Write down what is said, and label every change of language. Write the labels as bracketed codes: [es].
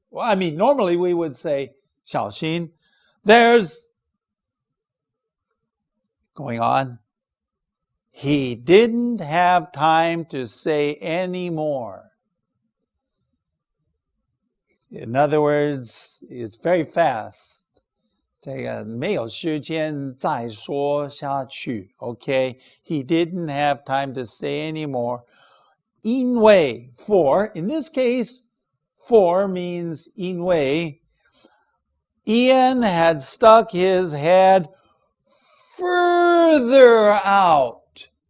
[en] Well, I mean, normally we would say 小心. There's going on. He didn't have time to say any more. In other words, it's very fast. [zh] 这个没有时间再说下去. [en] Okay, he didn't have time to say any more. 因为 for, in this case, for means 因为 Ian had stuck his head further out.